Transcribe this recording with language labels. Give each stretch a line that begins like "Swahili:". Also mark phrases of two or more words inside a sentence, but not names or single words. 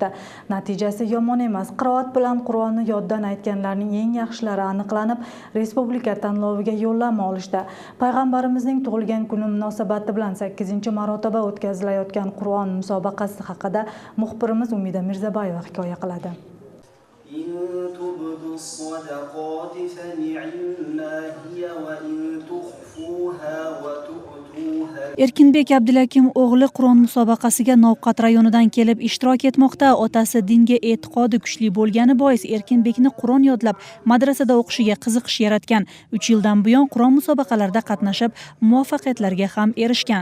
Uzbek: Natijasi yomon emas. Qiroat bilan Qur'onni yoddan aytganlarning eng yaxshilari aniqlanib, respublika tanloviga yo'llanma olishdi. Payg'ambarimizning tug'ilgan kuni munosabati bilan 8-marotaba o'tkazilayotgan Qur'on musobaqasi haqida muxbirimiz Umida Mirzabayeva hikoya qiladi.
Arabic: إن تبدوا الصدقات فنعما هي وإن تخفوها وتؤتوا
Uzbek: Erkinbek Abdulakim o'g'li Qur'on musobaqasiga Novqat rayonidan kelib ishtirok etmoqda. Otasi dinga e'tiqodi kuchli bo'lgani bois Erkinbekni Qur'on yodlab madrasada o'qishiga qiziqish yaratgan. 3 yildan buyon Qur'on musobaqalarida qatnashib, muvaffaqiyatlarga ham erishgan.